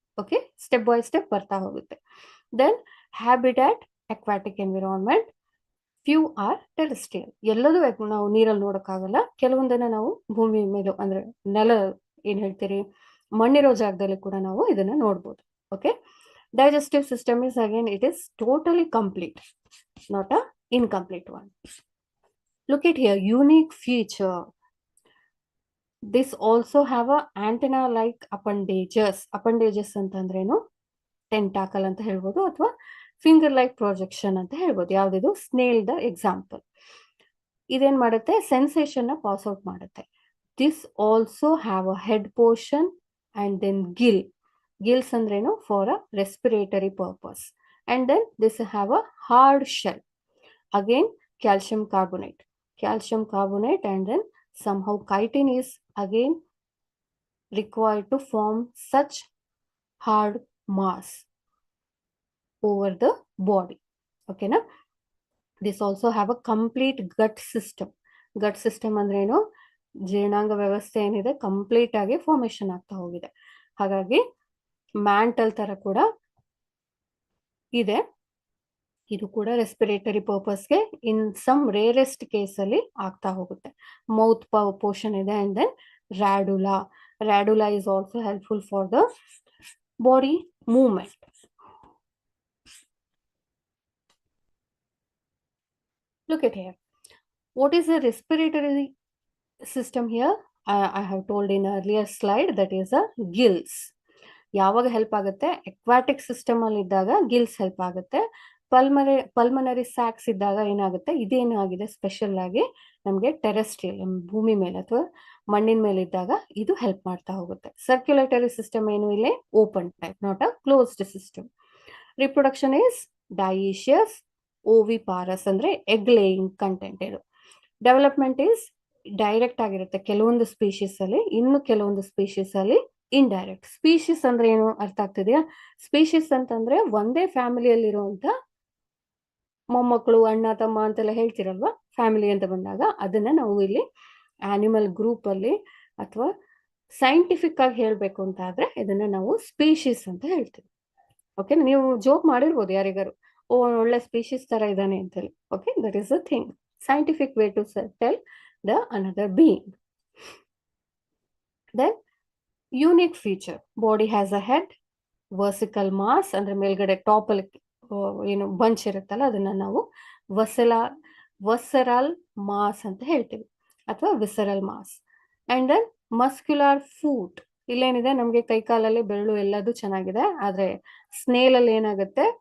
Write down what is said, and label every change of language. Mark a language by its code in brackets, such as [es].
[en] okay, step by step [kn] ಬರ್ತಾ ಹೋಗುತ್ತೆ. [en] Then habitat, aquatic environment, few are terrestrial. [kn] ಎಲ್ಲದೂ ನಾವು ನೀರಲ್ಲಿ ನೋಡೋಕ್ಕಾಗಲ್ಲ, ಕೆಲವೊಂದನ್ನ ನಾವು ಭೂಮಿ ಮೇಲೆ ಅಂದ್ರೆ ನೆಲ ಏನ್ ಹೇಳ್ತೀರಿ, ಮಣ್ಣಿರೋ ಜಾಗದಲ್ಲಿ ಕೂಡ ನಾವು ಇದನ್ನ ನೋಡ್ಬೋದು. [en] Okay, digestive system is again it is totally complete, not a incomplete one. Look at here, unique feature. This also have a antenna like appendages. [kn] Appendages ಅಂತಂದ್ರೇನು? ಟೆಂಟಾಕಲ್ ಅಂತ ಹೇಳ್ಬೋದು, ಅಥವಾ ಫಿಂಗರ್ ಲೈಕ್ ಪ್ರೊಜೆಕ್ಷನ್ ಅಂತ ಹೇಳ್ಬೋದು. ಯಾವ್ದಿದು? Snail the example. ಇದೇನ್ ಮಾಡುತ್ತೆ? Sensation ನ pass out ಮಾಡುತ್ತೆ. [en] This also have a head portion and then gills ಅಂದ್ರೇನು? For a respiratory purpose. And then this have a hard shell. Again, calcium carbonate, and then somehow chitin is again required to form such hard mass over the body. Okay, na? This also have a complete gut system. Gut system ಅಂದ್ರೇನು? [kn] ಜೀರ್ಣಾಂಗ ವ್ಯವಸ್ಥೆ ಏನಿದೆ complete ಆಗಿ formation ಆಗ್ತಾ ಹೋಗಿದೆ. ಹಾಗಾಗಿ mantle ತರ ಕೂಡ ಇದೆ. ಇದು ಕೂಡ respiratory ಪರ್ಪಸ್ಗೆ [en] in some rarest case [kn] ಅಲ್ಲಿ ಆಗ್ತಾ ಹೋಗುತ್ತೆ. ಮೌತ್ ಪೋರ್ಷನ್ ಇದೆ, and then ರಾಡುಲಾ. [en] Radula is also helpful for the body movement. Look at here. What is the respiratory system here? I have told in earlier slide, that is a gills. [kn] ಯಾವಾಗ help ಆಗುತ್ತೆ? Aquatic system ಅಲ್ಲಿ ಇದ್ದಾಗ Gilles help ಆಗುತ್ತೆ. Pulmonary sacs ಇದ್ದಾಗ ಏನಾಗುತ್ತೆ? ಇದೇನಾಗಿದೆ special ಆಗಿ ನಮಗೆ terrestrial ಭೂಮಿ ಮೇಲೆ ಅಥವಾ ಮಣ್ಣಿನ ಮೇಲೆ ಇದ್ದಾಗ ಇದು ಹೆಲ್ಪ್ ಮಾಡ್ತಾ ಹೋಗುತ್ತೆ. [en] Circulatory system ಏನು ಇಲ್ಲಿ open type, not a closed system. Reproduction is dioecious, oviparous ಅಂದ್ರೆ egg laying content ಇದು. [kn] ಡೆವಲಪ್ಮೆಂಟ್ ಇಸ್ ಡೈರೆಕ್ಟ್ ಆಗಿರುತ್ತೆ ಕೆಲವೊಂದು ಸ್ಪೀಶೀಸ್ ಅಲ್ಲಿ, ಇನ್ನು ಕೆಲವೊಂದು ಸ್ಪೀಶೀಸ್ ಅಲ್ಲಿ ಇಂಡೈರೆಕ್ಟ್. ಸ್ಪೀಶೀಸ್ ಅಂದ್ರೆ ಏನು ಅರ್ಥ ಆಗ್ತಿದೆಯಾ? ಸ್ಪೀಶೀಸ್ ಅಂತಂದ್ರೆ ಒಂದೇ ಫ್ಯಾಮಿಲಿಯಲ್ಲಿರುವಂತ ಮೊಮ್ಮಕ್ಕಳು, ಅಣ್ಣ ತಮ್ಮ ಅಂತೆಲ್ಲ ಹೇಳ್ತಿರಲ್ವಾ, ಫ್ಯಾಮಿಲಿ ಅಂತ ಬಂದಾಗ ಅದನ್ನ ನಾವು ಇಲ್ಲಿ ಆನಿಮಲ್ ಗ್ರೂಪ್ ಅಲ್ಲಿ ಅಥವಾ ಸೈಂಟಿಫಿಕ್ ಆಗಿ ಹೇಳ್ಬೇಕು ಅಂತ ಆದ್ರೆ ಇದನ್ನ ನಾವು ಸ್ಪೀಶೀಸ್ ಅಂತ ಹೇಳ್ತೀವಿ. ಓಕೆ, ನೀವು ಜೋಕ್ ಮಾಡಿರ್ಬೋದು ಯಾರಿಗಾರು, ಓ ಒಳ್ಳೆ ಸ್ಪೀಶೀಸ್ ತರ ಇದ್ದಾನೆ ಅಂತೇಳಿ. [en] Okay, that is a thing, scientific way to tell the another being. Then unique feature, body has a head, versical mass [kn] ಅಂದ್ರೆ ಮೇಲ್ಗಡೆ ಟಾಪ್ ಅಲ್ಲಿ ಏನು ಬಂಚ್ ಇರುತ್ತಲ್ಲ ಅದನ್ನ ನಾವು ವಸರಲ್ ಮಾಸ್ ಅಂತ ಹೇಳ್ತೀವಿ ಅಥವಾ visceral mass. [en] And then muscular foot. [kn] ಇಲ್ಲೇನಿದೆ ನಮ್ಗೆ ಕೈಕಾಲಲ್ಲಿ ಬೆರಳು ಎಲ್ಲದೂ ಚೆನ್ನಾಗಿದೆ, ಆದ್ರೆ ಸ್ನೇಲ್ ಅಲ್ಲಿ ಏನಾಗುತ್ತೆ?